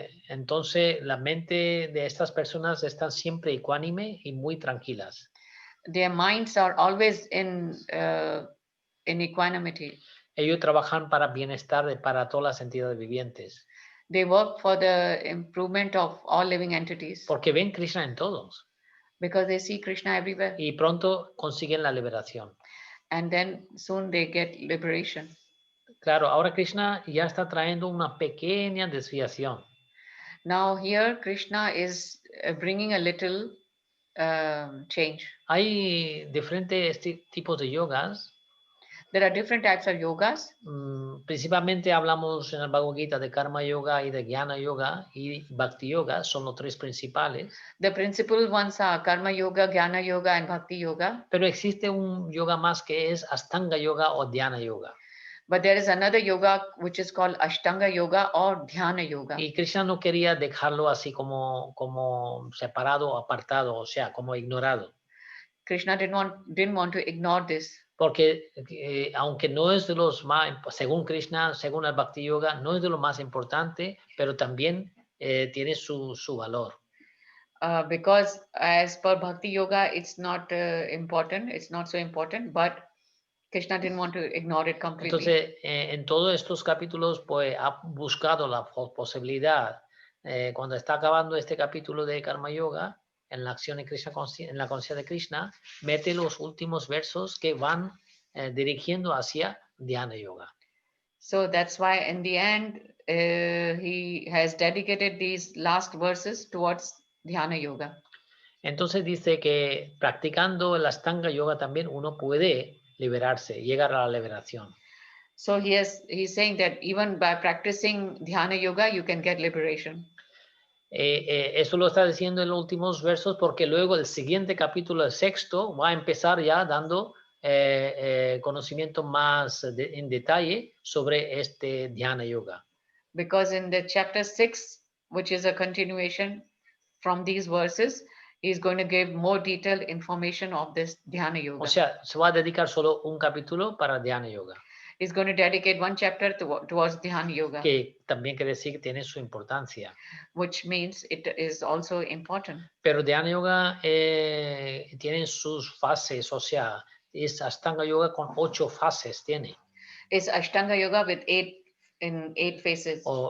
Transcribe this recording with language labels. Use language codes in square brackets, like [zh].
[es] Entonces la mente de estas personas están siempre ecuánime y muy tranquilas. [en] Their minds are always in equanimity. [es] Ellos trabajan para bienestar para todas las entidades vivientes. [en] They work for the improvement of all living entities. [es] Porque ven Krishna en todos. [en] Because they see Krishna everywhere. [es] Y pronto consiguen la liberación. [en] And then soon they get liberation. [es] Claro, ahora Krishna ya está trayendo una pequeña desviación. [en] Now here Krishna is bringing a little change. [es] Hay diferentes tipos de yogas. [en] There are different types of yogas. [es] Principalmente hablamos en el Bhagavad Gita de karma yoga y de jnana yoga y bhakti yoga, son los tres principales. [en] The principal ones are karma yoga, jnana yoga, and bhakti yoga. [es] Pero existe un yoga más que es ashtanga yoga o dhyana yoga. [en] But there is another yoga which is called ashtanga yoga or dhyana yoga. [es] Y Krishna no quería dejarlo así como separado o apartado, o sea, como ignorado. [en] Krishna didn't want to ignore this. [es] Porque aunque no es de los más, según Krishna, según el Bhakti Yoga, no es de lo más importante, pero también tiene su valor. [en] Because as per Bhakti Yoga, it's not important, it's not so important, but Krishna didn't want to ignore it completely. [es] Entonces, en todos estos capítulos, pues ha buscado la posibilidad, cuando está acabando este capítulo de Karma Yoga, en la acción de Krishna, en la conciencia de Krishna, mete los últimos versos que van dirigiendo hacia Dhyana Yoga. [en] So that's why in the end, he has dedicated these last verses towards Dhyana Yoga. [es] Entonces dice que practicando el Ashtanga Yoga también uno puede liberarse, llegar a la liberación. [en] So he's saying that even by practicing Dhyana Yoga, you can get liberation. [es] Eso lo está diciendo en los últimos versos porque luego el siguiente capítulo, el sexto, va a empezar ya dando conocimiento más en detalle sobre este Dhyana Yoga. [en] Because in the chapter 6, which is a continuation from these verses, he's going to give more detailed information of this Dhyana Yoga. [es] O sea, se va a dedicar solo un capítulo para Dhyana Yoga. [en] He's going to dedicate one chapter towards Dhyana Yoga. [es] Que también quiere decir que tiene su importancia. [en] Which means it is also important. [es] Pero Dhyana Yoga tiene sus fases, o sea, es Ashtanga Yoga con 8 fases tiene. [en] It's Ashtanga Yoga with 8 phases.